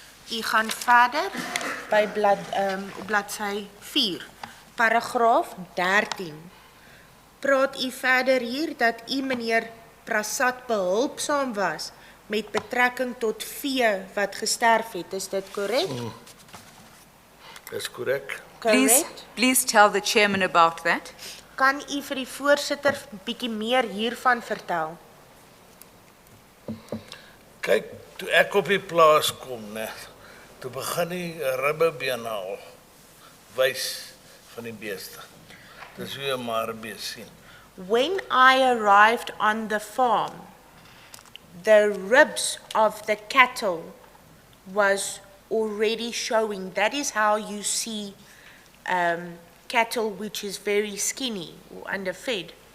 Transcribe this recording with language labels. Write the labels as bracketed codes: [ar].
[af] U gaan verder by bladsy 4, paragraaf 13. Praat u verder hier dat u meneer Prasad behulpsaam was met betrekking tot vee wat gesterf het. Is dit korrek? Dis korrek. [en] Correct? Please tell the chairman about that. [af] Kan u vir die voorsitter bietjie meer hiervan vertel? Kyk, toe ek op die plaas kom, né, toe begin die ribbebeen al wys van die beeste. Dis hoe jy maar 'n bees sien. [en] When I arrived on the farm, the ribs of the cattle was already showing. That is how you see cattle which is very skinny or underfed.